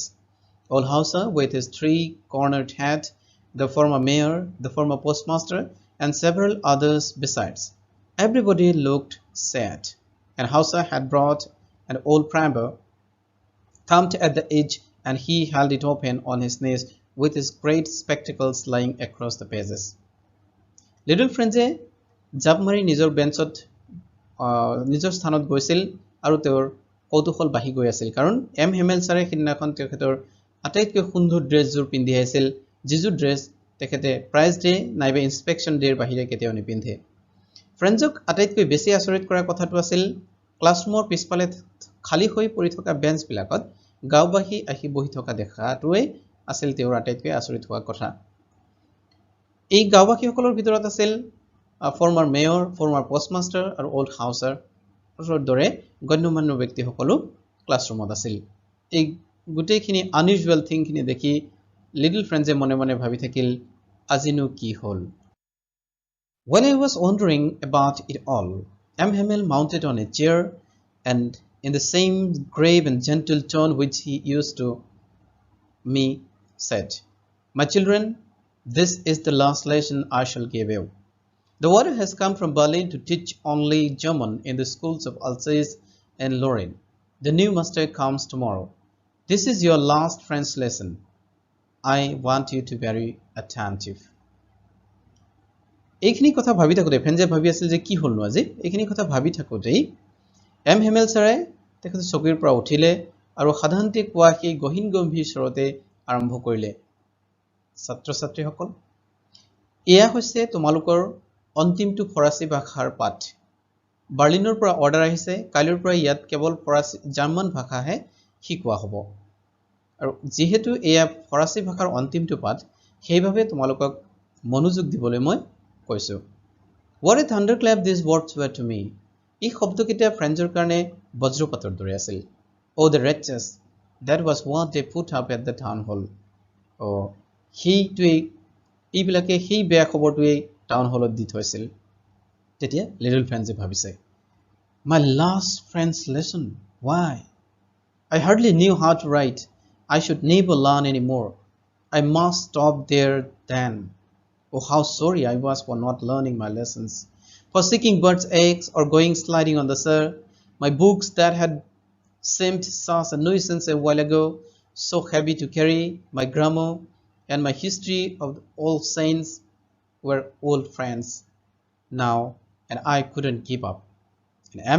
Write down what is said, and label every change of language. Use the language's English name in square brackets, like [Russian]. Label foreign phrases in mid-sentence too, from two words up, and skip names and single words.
[English] Old Hausa with his three-cornered hat, the former mayor, the former postmaster, and several others besides. Everybody looked sad, and Hausa had brought an old primer, thumbed at the edge, and he held it open on his knees with his great spectacles lying across the pages. [Assamese] Little Franz জাপ মাৰি নিজৰ বেঞ্চত নিজৰ স্থানত গৈছিল আৰু তেওঁৰ কৌতুহল বাঢ়ি গৈ আছিল কাৰণ এম হেমেল ছাৰে সিদিনাখন তেখেতৰ আটাইতকৈ সুন্দৰ ড্ৰেছযোৰ পিন্ধি আহিছিল যিযোৰ ড্ৰেছ তেখেতে [English] prize day [Assamese] নাইবা ইনস্পেকশ্যন ডেৰ বাহিৰে কেতিয়াও নিপিন্ধে ফ্ৰেণ্ডছক আটাইতকৈ বেছি আচৰিত কৰা কথাটো আছিল ক্লাছৰুমৰ পিছফালে খালী হৈ পৰি থকা বেঞ্চবিলাকত গাঁওবাসী আহি বহি থকা দেখাটোৱে আছিল তেওঁৰ আটাইতকৈ আচৰিত হোৱা কথা এই গাঁওবাসীসকলৰ ভিতৰত আছিল [English] former mayor, former postmaster [Assamese] আৰু [English] old houser [Assamese] দৰে গণ্যমান্য ব্যক্তিসকলো ক্লাছৰুমত আছিল এই গোটেইখিনি [English] unusual thing [Assamese] খিনি দেখি লিটল ফ্ৰেণ্ডছে মনে মনে ভাবি থাকিল আজিনো কি হ'ল [English] When I was wondering about it all, M. Himmel mounted on a chair and in the same grave and gentle tone which he used to me said, My children, this is the last lesson I shall give you. The order has come from Berlin to teach only German in the schools of Alsace and Lorraine. The new master comes tomorrow. This is your last French lesson. I want you to be very attentive. [Assamese] এইখিনি কথা ভাবি থাকোঁতে ফ্ৰেণ্ডছে ভাবি আছিল যে কি হ'লনো আজি এইখিনি কথা ভাবি থাকোঁতেই এম হেমেল ছাৰে তেখেতে চকীৰ পৰা উঠিলে আৰু সাধাৰণতে কোৱা সেই গহীন গম্ভীৰ স্বৰতে আৰম্ভ কৰিলে ছাত্ৰ ছাত্ৰীসকল এয়া হৈছে তোমালোকৰ অন্তিমটো ফৰাচী ভাষাৰ পাঠ বাৰ্লিনৰ পৰা অৰ্ডাৰ আহিছে কালিৰ পৰা ইয়াত কেৱল ফৰাচী জাৰ্মান ভাষাহে শিকোৱা হ'ব আৰু যেহেতু এয়া ফৰাচী ভাষাৰ অন্তিমটো পাঠ সেইভাৱে তোমালোকক মনোযোগ দিবলৈ মই কৈছো [English] What a thunderclap these words were to me [Assamese] এই শব্দকেইটা ফ্ৰেণ্ডৰ কাৰণে বজ্ৰপাতৰ দৰে [English] আছিল Oh the wretches that was what they put up at the town hall Oh [Assamese] সেইটোৱে এইবিলাকে সেই বেয়া খবৰটোৱে টাউন হলত দি থৈছিল তেতিয়া লিটল ফ্ৰেণ্ডছে ভাবিছে [English] My last French lesson why I hardly knew how to write I should never learn anymore I must stop there then Oh how sorry I was for not learning my lessons for seeking birds' eggs or going sliding on the Sar my books that had seemed such a nuisance a while ago so heavy to carry my grammar and my history of the old saints were old friends now and I couldn't keep up and M.